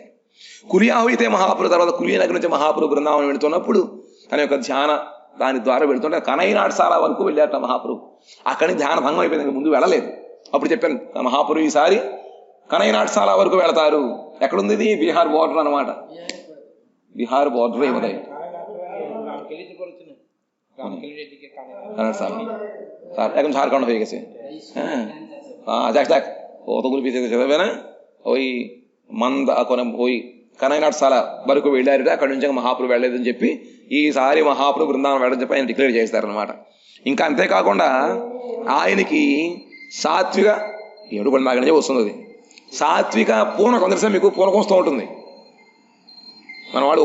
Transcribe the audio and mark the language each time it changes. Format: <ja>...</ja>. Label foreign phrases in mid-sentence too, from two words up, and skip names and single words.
<te>కురియాహు అయితే మహాప్రభు తర్వాత కులియ నగర్ నుంచి మహాప్రభు బృందావనం వెళుతున్నప్పుడు తన యొక్క ధ్యాన దాని ద్వారా వెళుతుంటే కనైనాటశాల వరకు వెళ్ళారట మహాప్రభు. అక్కడి ధ్యాన భంగం అయిపోయింది, ముందు వెళ్ళలేదు. అప్పుడు చెప్పాను మహాప్రభు ఈసారి కనైనాటశాల వరకు వెళతారు. ఎక్కడుంది ఇది? బీహార్ బోర్డర్ అనమాట. బీహార్ బోర్డర్ ఏమది</te> <bn>এখন ঝাড়খণ্ড হয়ে গেছে। হ্যাঁ যাক যাক কতগুলো পিছিয়ে চলবে না। ওই ওই</bn> <te>కనైనాటశాల వరకు వెళ్ళారట. అక్కడి నుంచి మహాప్రభు వెళ్ళలేదని చెప్పి ఈసారి మహాప్రభు బృందావనం వెళ్ళని చెప్పి ఆయన డిక్లేర్ చేస్తారనమాట. ఇంకా అంతేకాకుండా ఆయనకి సాత్విక 7 పళ్ళ నాగ నుంచి వస్తుంది. అది సాత్విక పూనకం తెలుసా మీకు? పూనకం వస్తూ ఉంటుంది మన వాడు.</te>